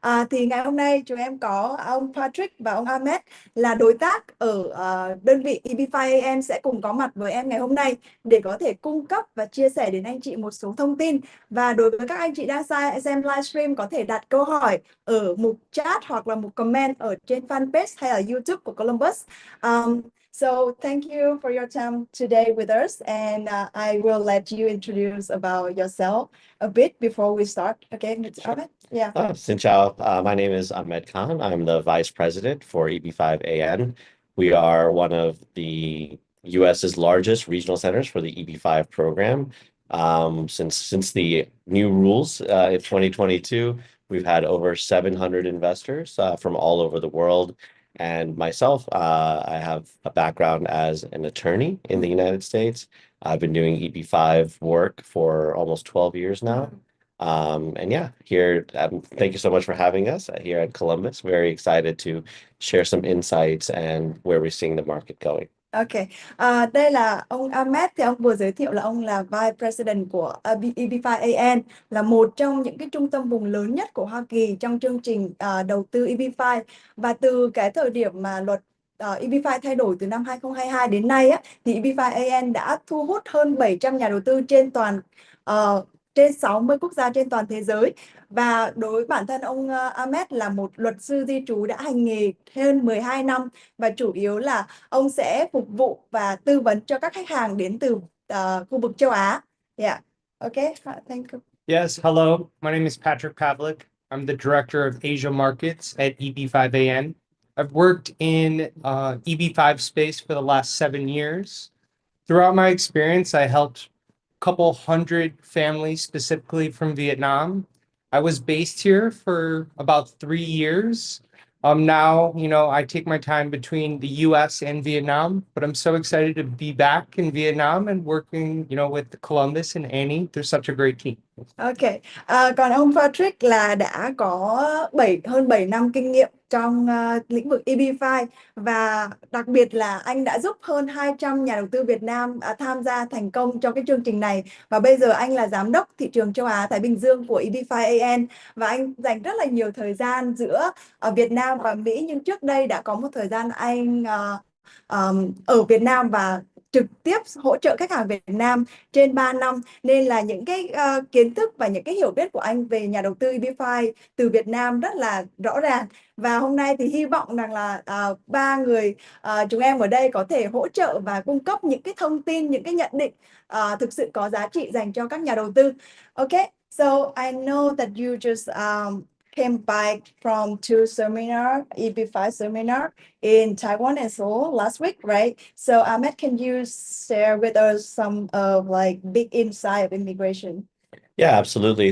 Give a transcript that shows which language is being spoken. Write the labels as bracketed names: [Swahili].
[Vietnamese] Thì ngày hôm nay chúng em có ông Patrick và ông Ahmed là đối tác ở đơn vị EB5AM sẽ cùng có mặt với em ngày hôm nay để có thể cung cấp và chia sẻ đến anh chị một số thông tin. Và đối với các anh chị đang xem livestream có thể đặt câu hỏi ở mục chat hoặc là mục comment ở trên fanpage hay là YouTube của Columbus. [English] So thank you for your time today with us, and I will let you introduce about yourself a bit before we start. Okay, Mr. Ahmed? Yeah. [Vietnamese] Xin chào. [English] My name is Ahmed Khan. I'm the vice president for EB5AN. We are one of the US's largest regional centers for the EB5 program. Since the new rules in 2022, we've had over 700 investors from all over the world. And myself, I have a background as an attorney in the United States. I've been doing EB5 work for almost 12 years now. And yeah, here, thank you so much for having us here at Columbus. Very excited to share some insights and where we're seeing the market going. [Vietnamese] Ok, đây là ông Ahmed, thì ông vừa giới thiệu là ông là Vice President của EB5AN, là một trong những cái trung tâm vùng lớn nhất của Hoa Kỳ trong chương trình đầu tư EB5. Và từ cái thời điểm mà luật EB5 thay đổi từ năm 2022 đến nay á, thì EB5AN đã thu hút hơn 700 nhà đầu tư trên 60 quốc gia trên toàn thế giới. Và đối với bản thân ông Ahmed là một luật sư di trú đã hành nghề hơn 12 năm, và chủ yếu là ông sẽ phục vụ và tư vấn cho các khách hàng đến từ khu vực châu Á. [English] Yeah. Okay. Thank you. Yes, hello. My name is Patrick Pavlik. I'm the director of Asia Markets at EB5AN. I've worked in EB5 space for the last 7 years. Throughout my experience, I helped a couple hundred families, specifically from Vietnam. I was based here for about 3 years. Now, I take my time between the US and Vietnam, but I'm so excited to be back in Vietnam and working, with Columbus and Annie. They're such a great team. [Vietnamese] Ok, còn ông Patrick là đã có hơn 7 năm kinh nghiệm trong lĩnh vực EB5, và đặc biệt là anh đã giúp hơn 200 nhà đầu tư Việt Nam tham gia thành công trong cái chương trình này. Và bây giờ anh là giám đốc thị trường châu Á Thái Bình Dương của EB5AN, và anh dành rất là nhiều thời gian giữa Việt Nam và Mỹ, nhưng trước đây đã có một thời gian anh ở Việt Nam và trực tiếp hỗ trợ khách hàng Việt Nam trên 3 năm, nên là những cái kiến thức và những cái hiểu biết của anh về nhà đầu tư EB5 từ Việt Nam rất là rõ ràng. Và hôm nay thì hy vọng rằng là ba người chúng em ở đây có thể hỗ trợ và cung cấp những cái thông tin, những cái nhận định thực sự có giá trị dành cho các nhà đầu tư. [English] Okay, so I know that you just came back from 2 seminar, EB5 seminar in Taiwan and Seoul last week, right? So Ahmed, can you share with us some of like big insight of immigration? Yeah, absolutely.